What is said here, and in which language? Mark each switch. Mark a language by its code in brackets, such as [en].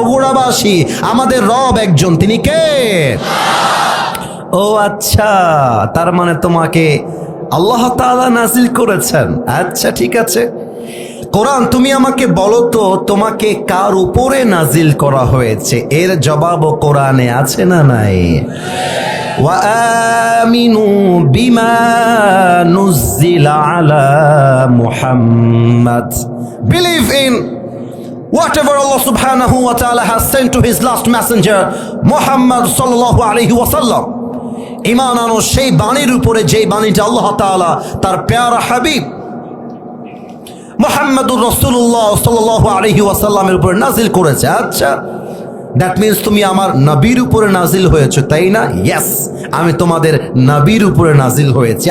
[bn] বগুড়াবাসী, আমাদের রব একজন, তিনি কে? ও আচ্ছা, তার মানে তোমাকে আল্লাহ তাআলা নাজিল করেছেন। আচ্ছা ঠিক আছে, কোরআন তুমি আমাকে বলো তো তোমাকে কার উপরে নাজিল করা হয়েছে? এর জবাবও কোরআনে আছে না নাই? [ar] ওয়া আমিনু বিমা নুজিলা আলা মুহাম্মাদ, [en] Believe in whatever Allah subhanahu wa ta'ala has sent to his last messenger Muhammad sallallahu alaihi wasallam। [bn] ঈমান আনো সেই বাণীর উপরে যেই বাণীটা আল্লাহ তাআলা তার প্যারা হাবিব মুহাম্মদুর রাসূলুল্লাহ সাল্লাল্লাহু আলাইহি ওয়াসাল্লামের উপরে নাজিল করেছে। আচ্ছা, [en] that means [bn] তুমি আমার নবীর উপরে নাজিল হয়েছে, তাই না? ইয়েস, আমি তোমাদের নবীর উপরে নাজিল হয়েছে।